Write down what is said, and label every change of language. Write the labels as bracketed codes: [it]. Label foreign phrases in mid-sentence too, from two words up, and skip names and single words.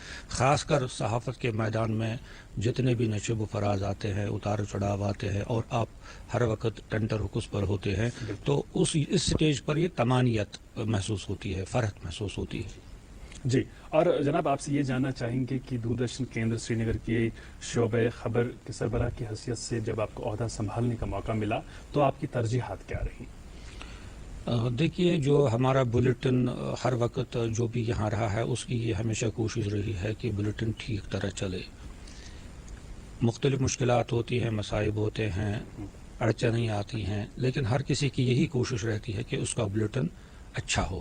[ur] خاص کر صحافت کے میدان میں جتنے بھی نشیب و فراز آتے ہیں، اتار چڑھاؤ آتے ہیں، اور آپ ہر وقت ٹنٹر حکس پر ہوتے ہیں، تو اس سٹیج پر یہ طمانیت محسوس ہوتی ہے، فرحت محسوس ہوتی ہے. جی، اور جناب آپ سے یہ جاننا چاہیں گے کہ دوردرشن کیندر سری نگر کے شعبہ خبر کے سربراہ کی حیثیت سے جب آپ کو عہدہ سنبھالنے کا موقع ملا تو آپ کی ترجیحات کیا رہی؟ دیکھیے، جو ہمارا بلیٹن ہر وقت جو بھی یہاں رہا ہے اس کی یہ ہمیشہ کوشش رہی ہے کہ بلیٹن ٹھیک طرح چلے. مختلف مشکلات ہوتی ہیں، مصائب ہوتے ہیں، اڑچنیں آتی ہیں، لیکن ہر کسی کی یہی کوشش رہتی ہے کہ اس کا بلیٹن اچھا ہو.